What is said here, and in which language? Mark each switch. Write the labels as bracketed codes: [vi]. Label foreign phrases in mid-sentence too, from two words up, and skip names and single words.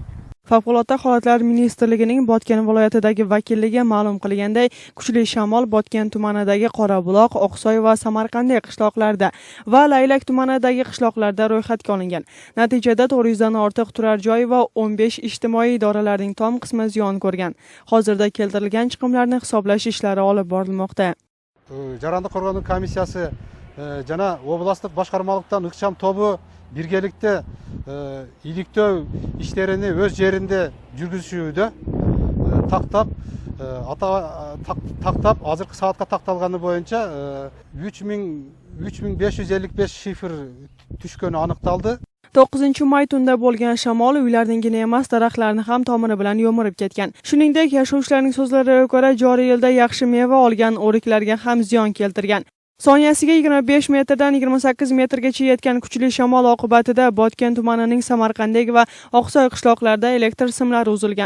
[uz] Favqulodda holatlar ministrligining Botgan viloyatidagi vakilligi ma'lum qilganday, kuchli shamol Botgan tumanidagi Qorabuloq, Oqsoy va Samarqandiy qishloqlarda va Laylak tumanidagi qishloqlarda ro'yxatga olingan. Natijada 400 dan ortiq turar joy va 15 ijtimoiy idoralarning tom qismi ziyon ko'rgan. Hozirda keltirilgan chiqimlarni hisoblash ishlari olib borilmoqda. [ky] Жарандык коргоонун комиссиясы жана областтык башкармалыктан ыкчам тобу биргеликте иликтөө иштерини өз жеринде жүргүзүшүүдө тактап азыркы саатка такталганы боюнча 3555 шифр түшкөнү аныкталды. [uz] 9-may tunda bo'lgan shamol uylarningina emas, daraxtlarni ham tomiri bilan yo'mirib ketgan. Shuningdek, yashovchilarning so'zlariga ko'ra, joriy yilda yaxshi meva olgan o'riklarga ham ziyon keltirgan. Soniyasiga 25 metrdan 28 metrgacha yetgan kuchli shamol oqibatida Botgan tumanining Samarqandiy va Oqsoy qishloqlarida elektr simlari uzilgan.